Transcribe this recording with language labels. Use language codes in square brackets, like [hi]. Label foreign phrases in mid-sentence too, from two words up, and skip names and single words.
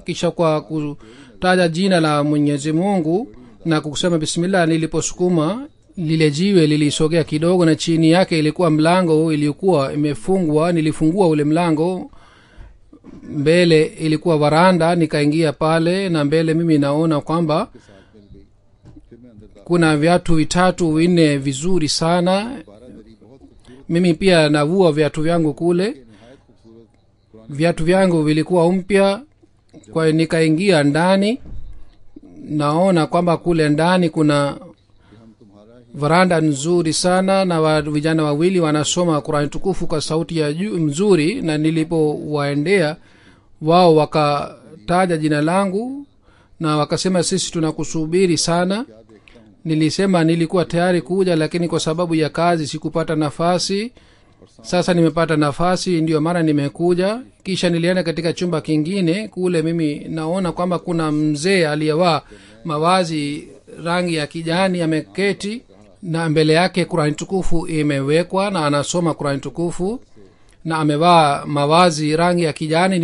[sw] Kisha kwa kutaja jina la Mwenyezi Mungu na kusema bismillah, niliposukuma lile jiwe lilisogea kidogo, na chini yake ilikuwa mlango ilikuwa imefungwa. Nilifungua ule mlango, mbele ilikuwa varanda, nikaingia pale, na mbele mimi naona kwamba [ur] ساتھ مل گئی۔ پھر میں اندر داخل [sw] kuna viatu vitatu vinne vizuri sana. [ur] 12 دری بہت خوبصورت [sw] Mimi pia navua viatu vyangu kule, [ur] نہایت خوبصورت قرآن [sw] viatu vyangu vilikuwa mpya. Kwa hiyo nikaingia ndani, naona kwamba kule ndani kuna [ur] کہ ہم تمہارا ہی [sw] varanda nzuri sana, na vijana wawili wanasoma Qur'an tukufu kwa sauti ya juu mzuri. Na nilipowaendea wao wakataja jina langu na wakasema sisi tunakusubiri sana. [ur] کیا دیکھتا ہوں [sw] Nilisema nilikuwa tayari kuja, lakini kwa sababu ya kazi sikupata nafasi. Sasa nimepata nafasi, ndiyo mara nimekuja. Kisha nilienda katika chumba kingine. Kule mimi naona kwamba kuna mzee aliyevaa mavazi rangi ya kijani ameketi, na mbele yake Qur'an tukufu imewekwa, na anasoma Qur'an tukufu, na amevaa mavazi rangi ya kijani.